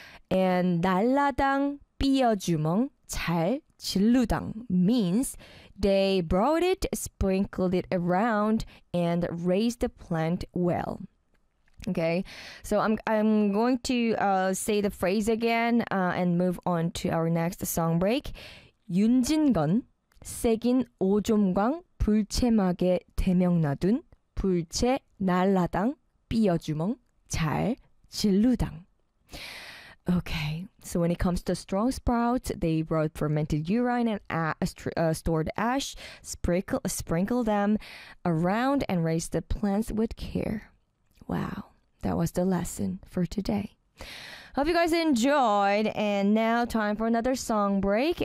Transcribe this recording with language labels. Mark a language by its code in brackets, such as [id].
[en] And [jje] 날라당 삐어주멍 잘 진루당 [en] means they brought it, sprinkled it around, and raised the plant well. Okay, so I'm going to say the phrase again and move on to our next song break. [jje] 윤진건 색인 오종광 불채막에 대명나둔 불채 날라당 삐어주멍 잘 진루당. [en] Okay, so when it comes to strong sprouts, they brought fermented urine and stored ash, sprinkle them around, and raised the plants with care. Wow, that was the lesson for today. Hope you guys enjoyed, and now time for another song break.